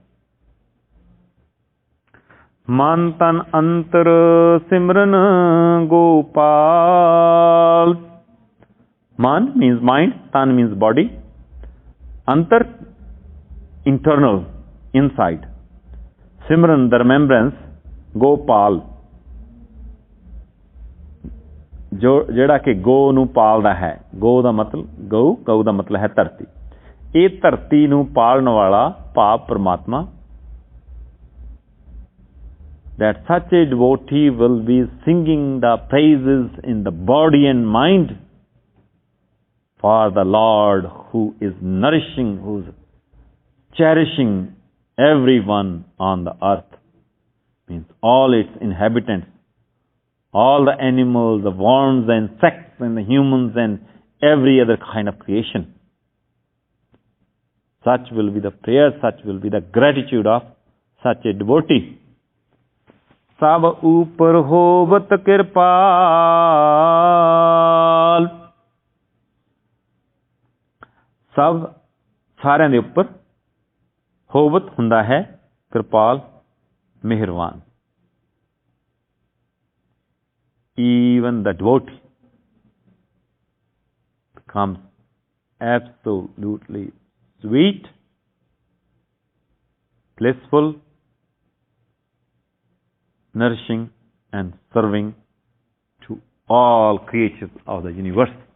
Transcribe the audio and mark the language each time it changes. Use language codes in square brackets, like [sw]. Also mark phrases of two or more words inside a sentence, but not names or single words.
[pa] ਮਨ ਤਨ ਅੰਤਰ ਸਿਮਰਨ ਗੋਪਾਲ. [en] Man means mind, tan means body. Antar, internal, inside. Simran, the remembrance. [pa] Gopal, ਜਿਹੜਾ ਕਿ ਗੋ ਨੂੰ ਪਾਲਦਾ ਹੈ. ਗੋ ਦਾ ਮਤਲਬ ਗਊ ਦਾ ਮਤਲਬ ਹੈ ਧਰਤੀ. ਇਹ ਧਰਤੀ ਨੂੰ ਪਾਲਣ ਵਾਲਾ ਭਾਵ ਪਰਮਾਤਮਾ. [en] That such a devotee will be singing the praises in the body and mind for the Lord who is nourishing, who is cherishing everyone on the earth. Means all its inhabitants, all the animals, the worms, the insects, and the humans, and every other kind of creation. Such will be the prayer, such will be the gratitude of such a devotee. [pa] ਸਭ ਉੱਪਰ ਹੋਵਤ ਕਿਰਪਾਲ. Sab ਸਾਰਿਆਂ ਦੇ ਉੱਪਰ ਹੋਵਤ ਹੁੰਦਾ ਹੈ ਕਿਰਪਾਲ ਮਿਹਰਬਾਨ. [en] Even the devotee becomes absolutely sweet, blissful, nourishing, and serving to all creatures of the universe.